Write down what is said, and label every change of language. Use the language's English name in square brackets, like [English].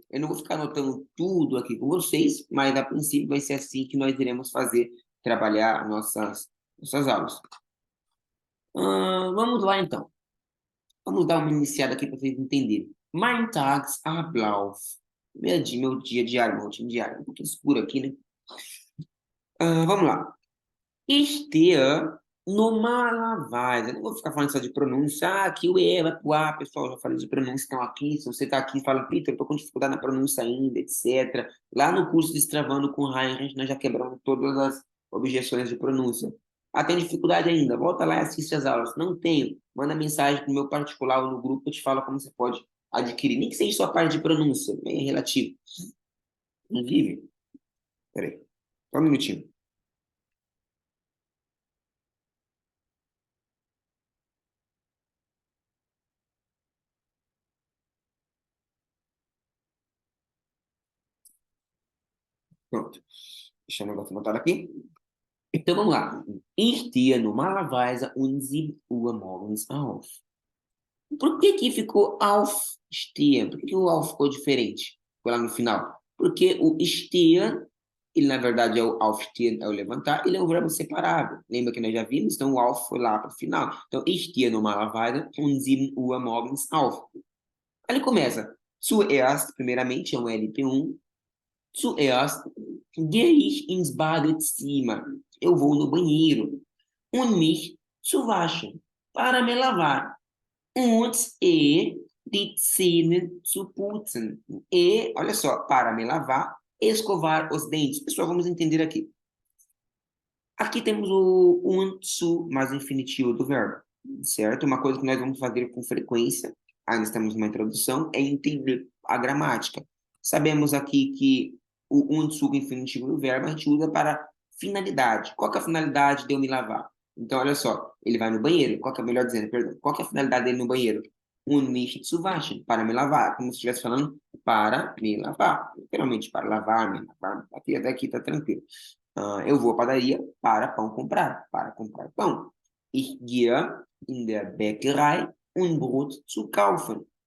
[Portuguese] Eu não vou ficar anotando tudo aqui com vocês, mas a princípio vai ser assim que nós iremos fazer, trabalhar nossas aulas. Vamos lá, então. Vamos dar uma iniciada aqui para vocês entenderem. [German] Mein Tagesablauf. [Portuguese] Meu dia diário, meu rotina diária. Um pouquinho escuro aqui, né? Vamos lá. [German] Ich stehe normalerweise. [Portuguese] Eu não vou ficar falando só de pronúncia. Aqui o E vai pro A, pessoal. Já falei de pronúncia, então aqui. Se você está aqui e fala, Peter, eu tô com dificuldade na pronúncia ainda, etc. Lá no curso Destravando com Heinrich, nós já quebramos todas as objeções de pronúncia. Tem dificuldade ainda? Volta lá e assiste as aulas. Não tenho. Manda mensagem no meu particular ou no grupo, eu te falo como você pode adquirir. Nem que seja só a parte de pronúncia, bem relativo. Inclusive, peraí, só um minutinho. Pronto. Deixa eu anotar aqui. Então vamos lá. [German] Ich stehe normalerweise um 7 Uhr morgens auf. [Portuguese] Por que que ficou aufstehen? Por que que o auf ficou diferente? Foi lá no final. Porque o stehen, ele na verdade é o aufstehen, é o levantar, ele é um verbo separável. Lembra que nós já vimos? Então o auf foi lá para o final. [German] Então, ich stehe normalerweise um 7 Uhr morgens auf. [Portuguese] Aí ele começa. Zuerst, primeiramente, é um LP1. [German] Zuerst gehe ich ins Badezimmer. [Portuguese] Eu vou no banheiro. [German] Und mich zu waschen. [Portuguese] Para me lavar. [German] Und die Zähne zu putzen. [Portuguese] E, olha só, para me lavar, escovar os dentes. Pessoal, vamos entender aqui. Aqui temos o und zu mais o infinitivo do verbo, certo? Uma coisa que nós vamos fazer com frequência, ainda estamos numa introdução, é entender a gramática. Sabemos aqui que o und zu, o infinitivo do verbo, a gente usa para finalidade. Qual que é a finalidade de eu me lavar? Então, olha só, ele vai no banheiro. Qual que é, melhor dizendo, perdão, qual que é a finalidade dele no banheiro? [German] Und mich zu waschen, [Portuguese] para me lavar, como se estivesse falando para me lavar. Literalmente, para lavar, me lavar. Até aqui tá tranquilo. Eu vou à padaria para pão comprar, para comprar pão. [German] Ich gehe in der Bäckerei um Brot zu kaufen.